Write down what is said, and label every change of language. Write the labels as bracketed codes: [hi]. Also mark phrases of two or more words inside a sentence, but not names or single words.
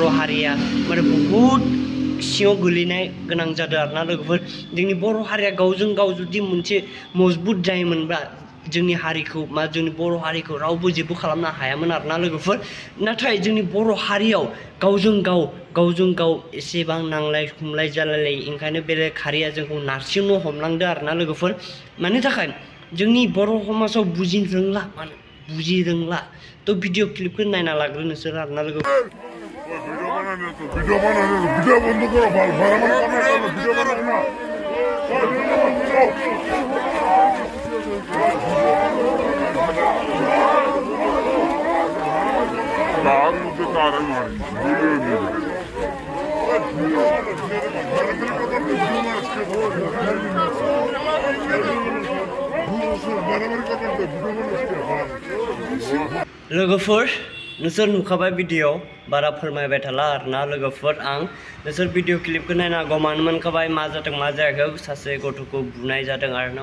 [brx] हारिया माने बहुद सिङाव गोलैनाय गोनां जादों आरोना लोगोफोर जोंनि बर' हारिया गावजों गाव जुदि मोनसे मजबुत जायोमोनब्ला जोंनि हारिखौ जोंनि बर' हारिखौ रावबो जेबो खालामनो हायामोन आरोना लोगोफोर नाथाय जोंनि बर' हारियाव गावजों गाव एसेबां नांलाय खमलाय जालायलायो ओंखायनो बेलेग हारिया जोंखौ नारसिननो हमलांदों आरोना लोगोफोर मानि थाखाय जोंनि बर' समाजाव बुजि रोंला थ' भिडिअ क्लिपखौ नायना लाग्रो नोंसोर आरोना लोगोफोर [bn] ভিডিও বন্ধ করো বাড়াবাড়ি করো না ভিডিও বানাও না তার মধ্যে তারা মারি [brx] लोगोफोर नोंसोर नुखाबाय भिडिअ बारा फोरमायबाय थाला आरोना लोगोफोर आं नोंसोर भिडिअ क्लिपखौ नायना गमानो मोनखाबाय मा जादों मा जायाखै सासे गथ'खौ बुनाय जादों आरोना